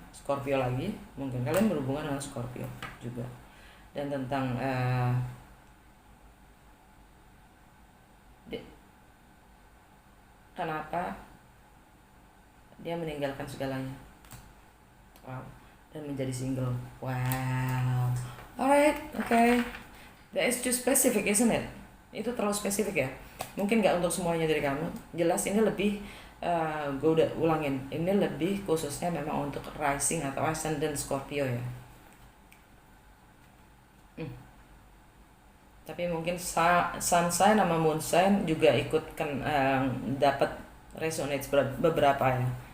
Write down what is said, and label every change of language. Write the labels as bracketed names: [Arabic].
[Indonesian] Scorpio lagi, mungkin kalian berhubungan dengan Scorpio juga, dan tentang kenapa dia meninggalkan segalanya, wow, dan menjadi single. [English] Wow, alright, okay, that is too specific, isn't it? [Indonesian] Itu terlalu spesifik ya, mungkin nggak untuk semuanya dari kamu. Jelas ini lebih gue udah ulangin, ini lebih khususnya memang untuk rising atau ascendant Scorpio ya. Tapi mungkin sun sign sama moon sign juga ikut kan dapat resonate beberapa ya.